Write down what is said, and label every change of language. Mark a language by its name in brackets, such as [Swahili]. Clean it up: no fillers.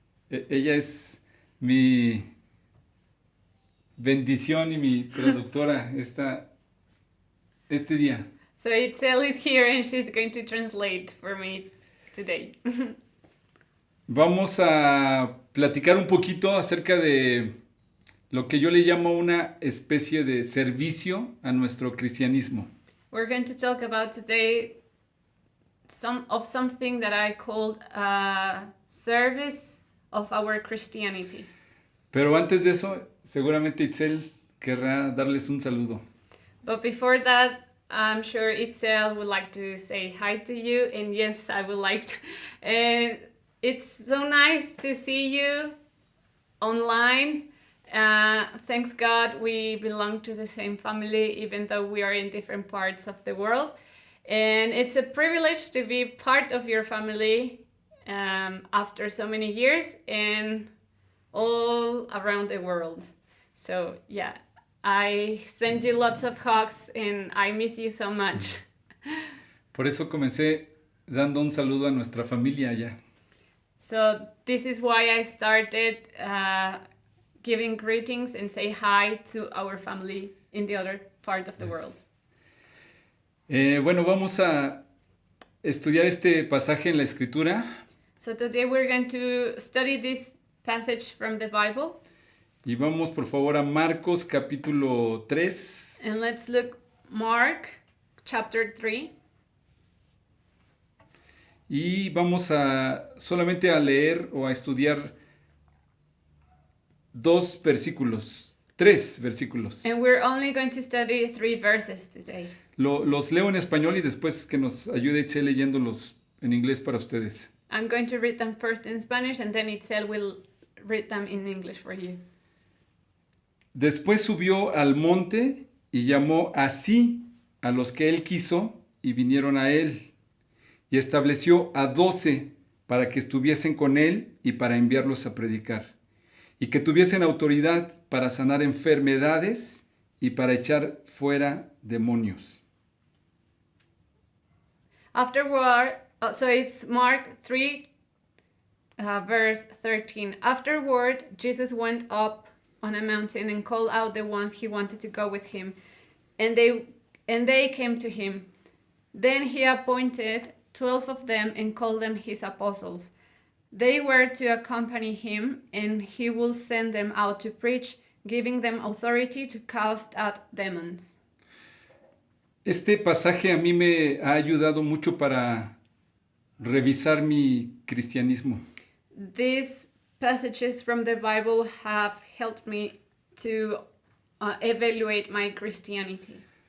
[Spanish] Ella es mi bendición y mi traductora este día. [English] So Itzel is here and she's going to translate for me today. [Spanish] Vamos a platicar un poquito acerca de lo que yo le llamo una especie de servicio a nuestro cristianismo. [English] We're going to talk about today something that I called service of our Christianity. [Spanish] Pero antes de eso, seguramente Itzel querrá darles un saludo. [English] But before that, I'm sure Itzel would like to say hi to you, and yes, I would like to. And it's so nice to see you online. Thanks God we belong to the same family, even though we are in different parts of the world. And it's a privilege to be part of your family after so many years and all around the world. So yeah, I send you lots of hugs and I miss you so much. [Spanish] Por eso comencé dando un saludo a nuestra familia allá. [English] So this is why I started giving greetings and say hi to our family in the other part of the world. [Spanish] Bueno, vamos a estudiar este pasaje en la Escritura. [English] So today we're going to study this passage from the Bible. [Spanish] Y vamos por favor a Marcos capítulo 3. [English] And let's look Mark chapter 3. [Spanish] Y vamos a solamente a leer o a estudiar 3 versículos. [English] And we're only going to study 3 verses today. [Spanish] Los leo en español y después que nos ayude Itzel leyéndolos en inglés para ustedes. [English] I'm going to read them first in Spanish and then Itzel will read them in English for you. [Spanish] Después subió al monte y llamó así a los que él quiso y vinieron a él. Y estableció a 12 para que estuviesen con él y para enviarlos a predicar. Y que tuviesen autoridad para sanar enfermedades y para echar fuera demonios. [English] Afterward, so it's Mark 3, verse 13. Afterward, Jesus went up on a mountain and called out the ones he wanted to go with him, and they came to him. Then he appointed 12 of them and called them his apostles. They were to accompany him, and he will send them out to preach, giving them authority to cast out demons. [Spanish] Este pasaje a mí me ha ayudado mucho para revisar mi cristianismo. [English] These passages from the Bible have helped me to evaluate my Christianity.